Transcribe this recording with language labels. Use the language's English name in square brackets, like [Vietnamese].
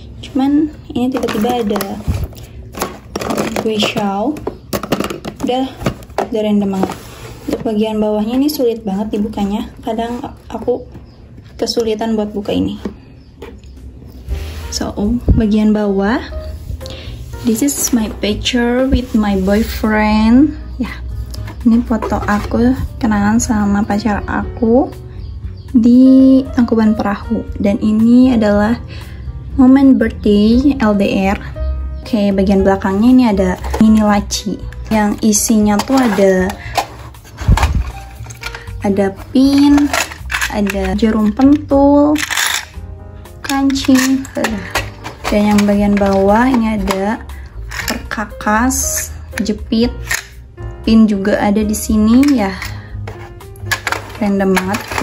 [Indonesian] Cuman ini tiba-tiba ada Guishao. Udah random banget. Untuk bagian bawahnya ini sulit banget dibukanya. Kadang aku kesulitan buat buka ini. So, bagian bawah. [English] This is my picture with my boyfriend. [Indonesian] Ya, ini foto aku kenalan sama pacar aku di Tangkuban Perahu. Dan ini adalah Moment birthday LDR. Oke, bagian belakangnya ini ada mini laci yang isinya tuh ada pin, ada jarum pentul, kancing, dan yang bagian bawah ini ada perkakas, jepit, pin juga ada di sini ya, random banget.